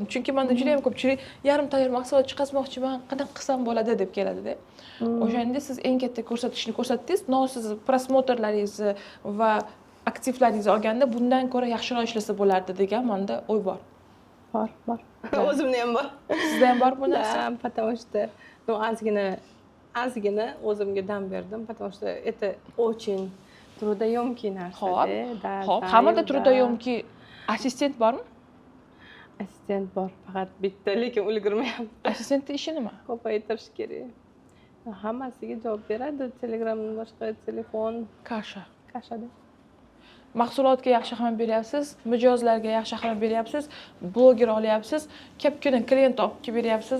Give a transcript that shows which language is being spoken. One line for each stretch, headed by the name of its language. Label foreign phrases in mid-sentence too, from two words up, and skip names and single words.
Uzbek: Chunki menda juda ham ko'pchilik yarim tayyor mahsulot chiqazmoqchiman, qanaqa qilsam bo'ladi deb keladi-da. O'shanda siz eng katta ko'rsatkichni ko'rsatdingiz. Siz prosmotrlaringizni va aktivlaringizni olganda bundan ko'ra yaxshiroq ishlasa bo'lardi degan menda o'y bor. Bor. O'zimda ham bor. Sizda ham bor bu narsa?
Russian: Потому что
Uzbek: ozgina o'zimga dam berdim,
Russian: потому что это очень трудоемкий
Uzbek: narsa. Xo'p, hammada trudоемкий assistent bormi? Assistent bor, faqat bitta, lekin ulgurmayapti. Assistentning ishi nima? Ko'paytirish kerak. Hammasiga javob beradi, Telegramdan boshqa telefon, kashada. Mahsulotga yaxshi ahamiyat beryapsiz, mijozlarga yaxshi ahamiyat beryapsiz, bloger olyapsiz, ko'pgina klient olib kelib beryapsiz.